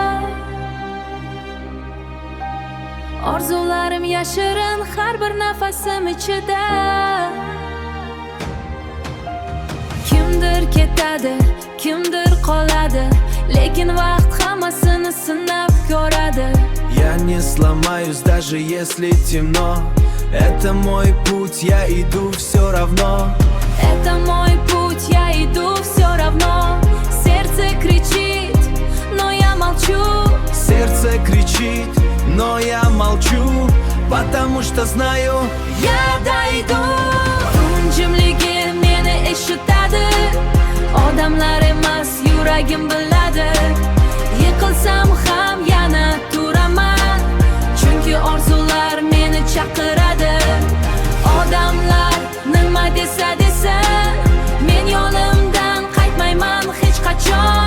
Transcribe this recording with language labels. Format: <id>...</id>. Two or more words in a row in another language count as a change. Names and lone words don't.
<uz>Orzularim yashirin har bir nafasim ichida. Kimdir ketadi, kimdir qoladi, lekin vaqt hammasini sinab ko'radi.</uz> <ru>Я не сломаюсь, даже если темно. Это мой путь, я иду все равно. Это мой путь, я иду все равно. Сердце кричит, но я молчу. Сердце кричит, но я молчу, потому что знаю, я dойду.</ru> <uz>Tun jimligi meni eshitadi, odamlar emas yuragim biladi. Yiqilsam ham yana turaman, chunki orzular meni chaqiradi. Odamlar nima desa desa, men yo'limdan qaytmayman hech qachon.</uz>